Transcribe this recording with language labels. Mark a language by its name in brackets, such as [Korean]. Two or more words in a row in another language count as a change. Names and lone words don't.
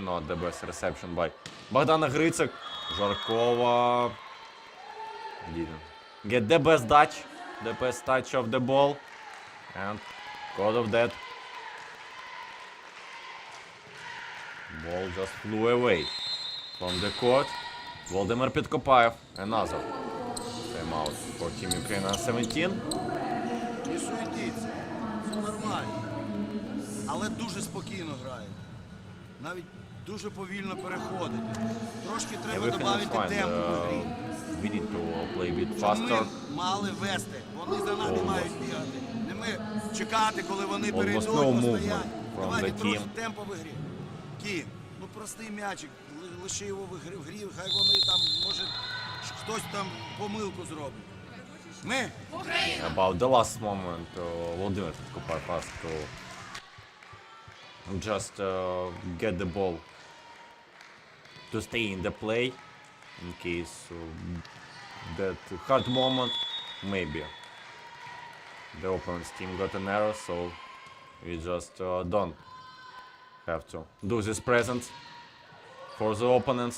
[English] Not the best reception by Bogdana Gritsek. Zharkova didn't get the best touch of the ball. And because of that, ball just flew away from the court. Volodymyr Petkopaev, another timeout for Team Ukraine 17. [Ukrainian] Не суетіться, все нормально. Але дуже спокійно грають. Навіть дуже повільно переходити. Трошки треба [English] Everything is [Ukrainian] додати [English] fine. [Ukrainian] темпу в грі. [English] We need to play a bit [Ukrainian] Щоб [English] faster. [Ukrainian] ми мали вести. Вони за нами мають бігати. Не ми чекати, коли вони [English] Almost [Ukrainian] перейдуть, [English] no movement [Ukrainian] постоять. [English] from [Ukrainian] Давайте [English] the [Ukrainian] трохи [English] team. [Ukrainian] темпу в грі. Кін, ну простий м'ячик, лиши його в грі, хай вони там, може, хтось там помилку зробить. Ми [English] About the last moment, Volodymyr Petkopaev asked to just get the ball to stay in the play in case that hard moment, maybe the opponent's team got an error, so we just don't have to do this present for the opponents.